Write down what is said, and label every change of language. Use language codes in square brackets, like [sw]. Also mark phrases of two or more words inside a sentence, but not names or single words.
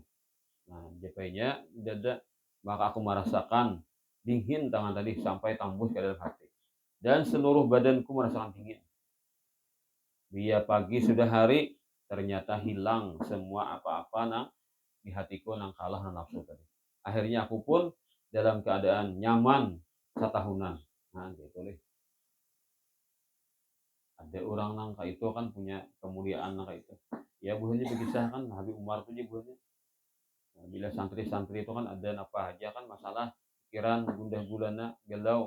[id] Nah, japainya dada. Maka aku merasakan dingin tangan tadi sampai tembus ke dalam hati. Dan seluruh badanku merasakan dingin. Dia pagi sudah hari, ternyata hilang semua apa-apa di hatiku nang kalah nang nafsu tadi. Akhirnya aku pun dalam keadaan nyaman satahunan. Nah, gitu deh. Ada orang nang kayak itu kan punya kemuliaan nang kayak itu. Ya buahnya berkisah kan Habib Umar tuh buahnya. Nah, bila santri-santri itu kan ada apa aja kan masalah pikiran gundah gulana galau.